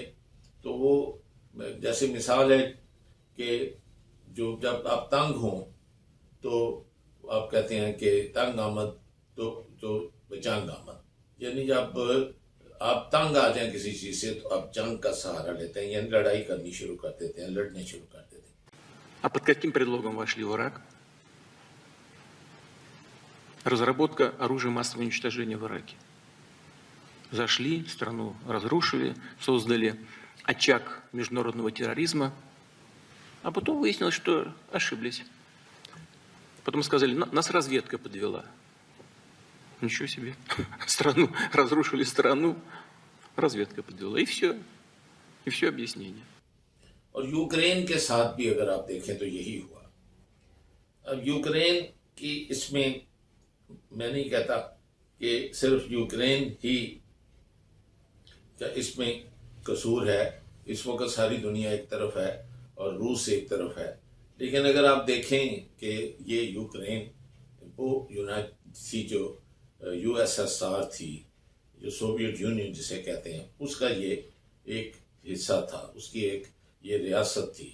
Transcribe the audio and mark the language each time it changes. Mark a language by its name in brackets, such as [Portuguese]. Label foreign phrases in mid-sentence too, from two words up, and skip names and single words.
[Urdu] تو وہ جیسے مثال ہے کہ جو جب آپ تنگ ہوں تو آپ کہتے ہیں کہ [Persian] تنگ آمد تو جنگ آمد، [Urdu] یعنی جب آپ تنگ آ جائیں کسی چیز سے تو آپ جنگ کا سہارا لیتے ہیں، یعنی لڑائی کرنی شروع کر دیتے ہیں، لڑنے شروع کر دیتے ہیں. [Russian] А под каким предлогом вошли в Ирак? Разработка оружия массового уничтожения в Ираке. Зашли, страну разрушили, создали очаг международного терроризма, а потом выяснилось, что ошиблись. Потом сказали, нас разведка подвела. Ничего себе. Страну, разрушили страну, разведка подвела. И все объяснение. [Urdu] اور یوکرین کے ساتھ بھی اگر آپ دیکھیں تو یہی ہوا. اب یوکرین کی اس میں نہیں کہتا کہ صرف یوکرین ہی اس میں قصور ہے. اس وقت ساری دنیا ایک طرف ہے اور روس ایک طرف ہے، لیکن اگر آپ دیکھیں کہ یہ یوکرین وہ تھی جو یو ایس ایس آر تھی، جو سوویت یونین جسے کہتے ہیں، اس کا یہ ایک حصہ تھا، اس کی ایک یہ ریاست تھی.